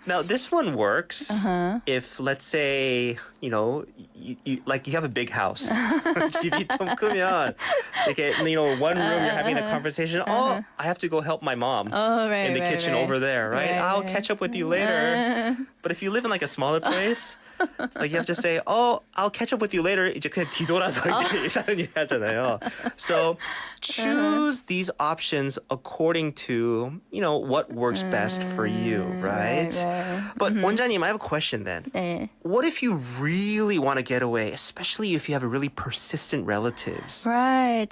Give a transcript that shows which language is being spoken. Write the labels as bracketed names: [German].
[English] Now, this one works if, let's say, you have a big house. [Korean] 집이 좀 크면 이렇게, [English] one room you're having a conversation. I have to go help my mom in the kitchen over there, right? I'll catch up with you later. But if you live in like a smaller place, like you have to say, I'll catch up with you later. [Korean] 이제 그냥 뒤돌아서 이제 다른 일 하잖아요. [English] So choose these options according to, what works best for you, right? But 원장님, I have a question then. [Korean] 네. [English] What if you really want to get away, especially if you have really persistent relatives? Right.